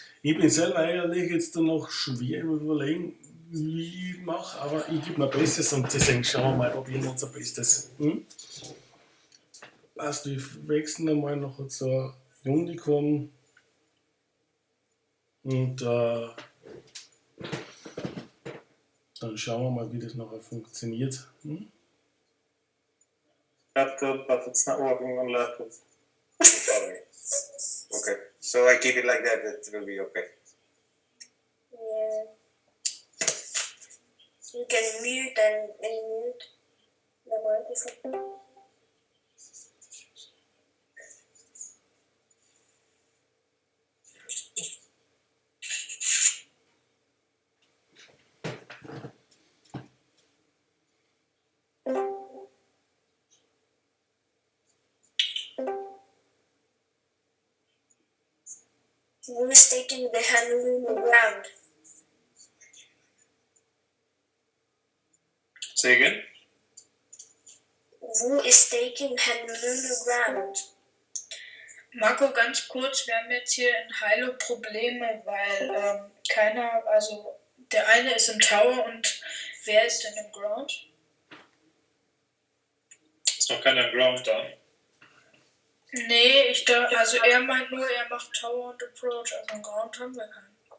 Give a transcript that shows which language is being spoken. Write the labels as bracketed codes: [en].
[de] Ich bin selber eigentlich jetzt noch schwer im Überlegen, wie ich mache, aber ich gebe mir Bestes und deswegen schauen wir mal, probieren wir unser Bestes. Also, wir wechseln einmal noch zur Unicorn. Und dann schauen wir mal, wie das nachher funktioniert. [en] Laptop, but it's not working on laptop. Okay, so I keep it like that, it will be okay. Yeah. You can mute and unmute the microphone. Who is taking the Honolulu ground? Say again? Who is taking Honolulu ground? [de] Marco, ganz kurz, wir haben jetzt hier in Hilo Probleme, weil keiner, also der eine ist im Tower und wer ist denn im Ground? Ist noch keiner Ground da. Nee, also er meint nur, er macht Tower und Approach, also im Ground haben wir keinen.